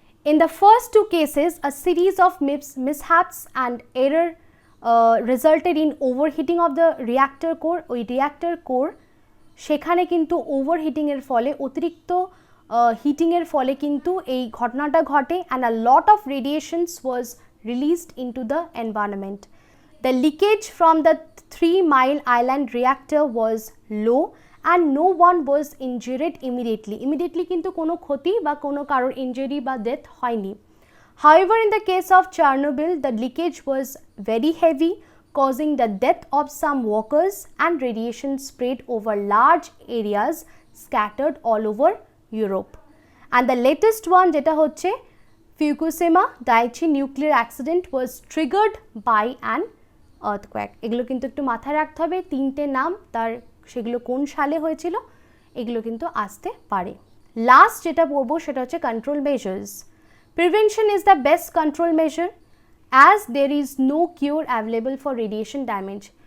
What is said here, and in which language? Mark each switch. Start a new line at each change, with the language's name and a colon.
English: In the first two cases, a series of mishaps and error resulted in overheating of the reactor core.
Bangla: ওই reactor core সেখানে কিন্তু ওভারহিটিংয়ের ফলে, অতিরিক্ত হিটিংয়ের ফলে কিন্তু এই ঘটনাটা ঘটে,
English: and a lot of radiations was released into the environment. The leakage from the 3 Mile Island reactor was low and no one was injured immediately
Bangla: কিন্তু কোনো ক্ষতি বা কোনো কারোর ইনজুরি বা ডেথ হয়নি।
English: However, in the case of Chernobyl, the leakage was very heavy, causing the death of some workers and radiation spread over large areas scattered all over Europe. And the latest one
Bangla: যেটা হচ্ছে
English: Fukushima Daiichi nuclear accident was triggered by an earthquake.
Bangla: এগুলো কিন্তু একটু মাথায় রাখতে হবে, তিনটে নাম, তার সেগুলো কোন সালে হয়েছিল এগুলো কিন্তু আসতে পারে। লাস্ট যেটা বলবো সেটা হচ্ছে control measures.
English: Prevention is the best control measure as there is no cure available for radiation damage.